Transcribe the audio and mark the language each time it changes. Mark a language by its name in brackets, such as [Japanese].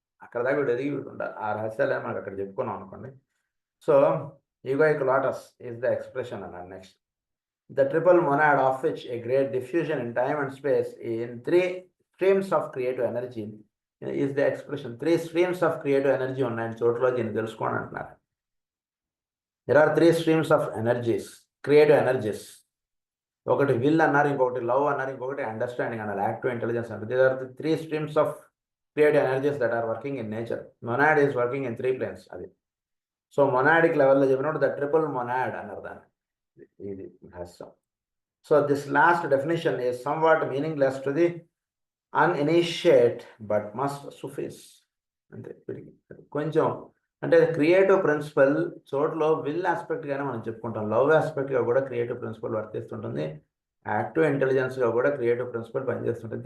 [Telugu] అక్కడ దాకా వీడు ఎదిగి వీడు ఉండాలి. ఆ రహస్యాలే మనకు అక్కడ చెప్పుకున్నాం అనుకోండి. So egoic lotus [English] is the expression [Telugu] అన్నాడు. [English] Next the triple monad of which a great diffusion in time and space in 3 streams of creative energy is the expression. 3 streams of creative energy [Telugu] ఉన్నాయని చోట్ల దీన్ని తెలుసుకోండి అంటున్నారు. [English] There are 3 streams of energies, creative energies. [Telugu] ఒకటి will అన్నారు, ఇంకొకటి love అన్నారు, ఇంకొకటి అండర్స్టాండింగ్ అన్నారు, యాక్టివ్ ఇంటెలిజెన్స్ అన్నారు. [English] These are the 3 streams of creative energies that are working in nature. Monad is working in 3 planes. [Telugu] అది సో మొనాడిక్ లెవెల్లో చెప్పినప్పుడు ద ట్రిపుల్ మొనాడ్ అన్నారు దాన్ని. ఇది రహస్యం. [English] So this last definition is somewhat meaningless to the uninitiate but must suffice. [Telugu] అంటే కొంచెం అంటే క్రియేటివ్ ప్రిన్సిపల్ చోట్లో విల్ ఆస్పెక్ట్గానే మనం చెప్పుకుంటాం, లవ్ ఆస్పెక్ట్గా కూడా క్రియేటివ్ ప్రిన్సిపల్ వర్తిస్తుంటుంది, యాక్టివ్ ఇంటెలిజెన్స్గా కూడా క్రియేటివ్ ప్రిన్సిపల్ పనిచేస్తుంటుంది.